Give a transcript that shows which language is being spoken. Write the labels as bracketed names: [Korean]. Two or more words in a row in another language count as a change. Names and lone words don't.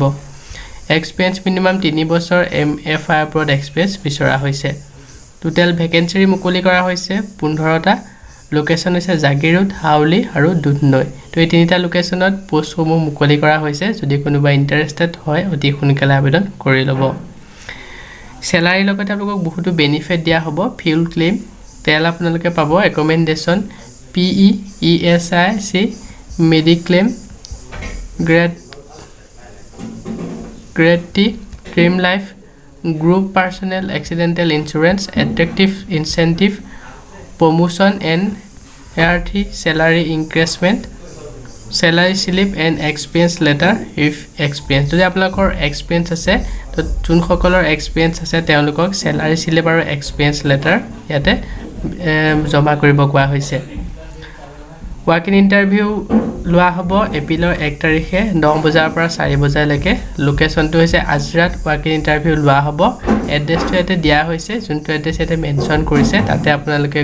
[English] experience minimum [Assamese] 3 বছৰ MFI ওপৰত এক্সপেৰিয়েন্স বিচৰা হৈছে [English] total vacancy [Assamese] মুকলি কৰা হৈছে 15টা লোকেশন হৈছে জাগিৰোড হাউলি আৰু দুধনৈ তো এই তিনিটা লোকেশনত পোষ্টসমূহ মুকলি কৰা হৈছে যদি কোনোবা ইন্টাৰেষ্টেড হয় অতি সোনকালে আবেদন কৰি ল'ব স্যালাৰি লগতে আপোনালোকক বহুতো বেনিফিট দিয়া হ'ব [English] fuel claim [Assamese] তেল আপোনালোকে পাব [English] recommendation PE ESIC mediclaim grade T claim life group personal accidental insurance attractive incentive promotion and ART salary increment salary slip and experience letter if experience [Assamese] যদি আপোনালোকৰ এক্সপেৰিয়েন্স আছে তো যোন সকলৰ এক্সপেৰিয়েন্স আছে তেওঁলোকক [English] salary slip [Assamese] আৰু [English] experience letter [Assamese] ইয়াতে জমা কৰিব কোৱা হৈছে [English] walk in interview [Assamese] লোৱা হ'ব এপ্ৰিলৰ 1 তাৰিখে 9 বজাৰ পৰা 4 বজালৈকে লোকেশনটো হৈছে আজৰাত [English] walk in interview [Assamese] লোৱা হ'ব এড্ৰেছটো ইয়াতে দিয়া হৈছে যোনটো এড্ৰেছ ইয়াতে মেনশন কৰিছে তাতে আপোনালোকে